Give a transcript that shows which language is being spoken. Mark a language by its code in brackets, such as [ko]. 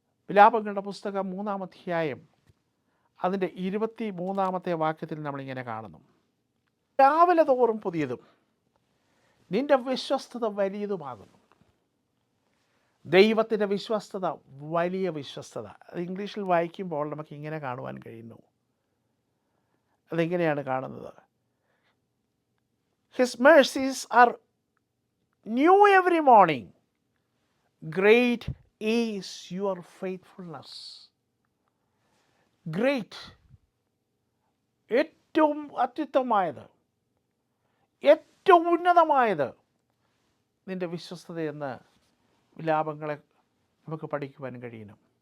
[ml] വിലാപങ്ങളുടെ പുസ്തകം 3-ാം അധ്യായം അതിൻ്റെ 23-ാമത്തെ വാക്യത്തിൽ നമ്മളിങ്ങനെ കാണുന്നു. രാവിലെ തോറും പുതിയതും നിന്റെ വിശ്വസ്തത വലിയതുമാകുന്നു. ദൈവത്തിൻ്റെ വിശ്വസ്തത വലിയ വിശ്വസ്തത. അത് ഇംഗ്ലീഷിൽ വായിക്കുമ്പോൾ നമുക്ക് ഇങ്ങനെ കാണുവാൻ കഴിയുന്നു. അതെങ്ങനെയാണ് കാണുന്നത്? [en] His mercies are new every morning. Great is your faithfulness. [ml] Great, ഏറ്റവും അത്യുത്തമമായത്, ഏറ്റവും ഉന്നതമായത് നിൻ്റെ വിശ്വസ്തതയെന്ന് വിലാപങ്ങളെ നമുക്ക് പഠിക്കുവാൻ കഴിയണം.